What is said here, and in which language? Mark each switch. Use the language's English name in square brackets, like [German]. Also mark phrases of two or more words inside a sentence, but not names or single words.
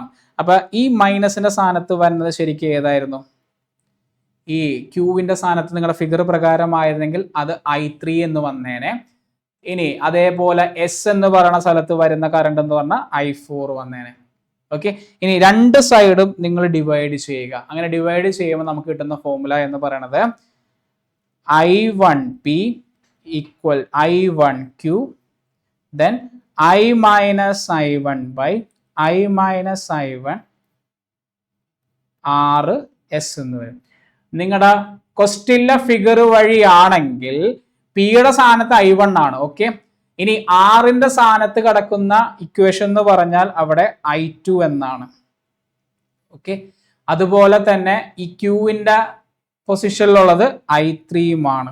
[Malayalam] അപ്പൊ ഈ മൈനസിന്റെ സ്ഥാനത്ത് വരുന്നത് ശരിക്കും ഏതായിരുന്നു, ഈ ക്യൂവിന്റെ സ്ഥാനത്ത് നിങ്ങളുടെ ഫിഗർ പ്രകാരമായിരുന്നെങ്കിൽ അത് I3 എന്ന് വന്നേനെ. ഇനി അതേപോലെ S എന്ന് പറയുന്ന സ്ഥലത്ത് വരുന്ന കറണ്ട് എന്ന് പറഞ്ഞാൽ I4 വന്നേനെ. ഓക്കെ, ഇനി രണ്ട് സൈഡും നിങ്ങൾ ഡിവൈഡ് ചെയ്യുക. അങ്ങനെ ഡിവൈഡ് ചെയ്യുമ്പോൾ നമുക്ക് കിട്ടുന്ന ഫോർമുല എന്ന് പറയുന്നത് I1P = I1Q then I - I1 / I - I1 RS എന്ന് വരും. നിങ്ങളുടെ ക്വസ്റ്റ്യനിലെ ഫിഗർ വഴിയാണെങ്കിൽ പിയുടെ സ്ഥാനത്ത് I1 ആണ്. ഓക്കെ, ഇനി ആറിന്റെ സ്ഥാനത്ത് കിടക്കുന്ന ഇക്വേഷൻ എന്ന് പറഞ്ഞാൽ അവിടെ I2 എന്നാണ്. ഓക്കെ, അതുപോലെ തന്നെ ഈ ക്യൂവിന്റെ പൊസിഷനിലുള്ളത് I3യുമാണ്.